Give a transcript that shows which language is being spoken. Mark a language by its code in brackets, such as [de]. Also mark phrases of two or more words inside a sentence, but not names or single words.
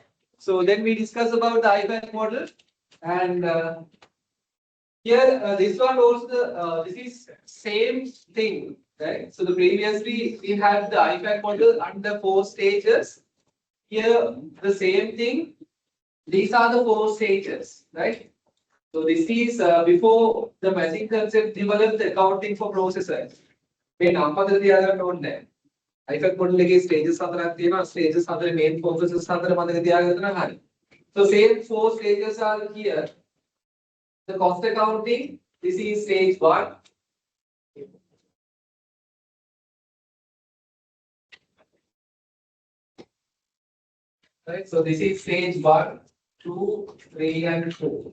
[en] So then we discuss about the IFAC model, and here this one also this is same thing, right? So the previously we had the IFAC model under 4 stages. Here the same thing. These are the 4 stages, right? So this is before the matching concept developed the accounting for processors. [si] මේ නම් පදල තියාගන්න ඕනේ නැහැ. [en] IFAC model [si] එකේ stages 4ක් තියෙනවා. [en] Stages 4 main focuses [si] 4 මතක තියාගන්න නම් හරි. [en] So same 4 stages are here. The cost accounting, this is stage 1. Right, so this is stage 1, 2, 3, and 4.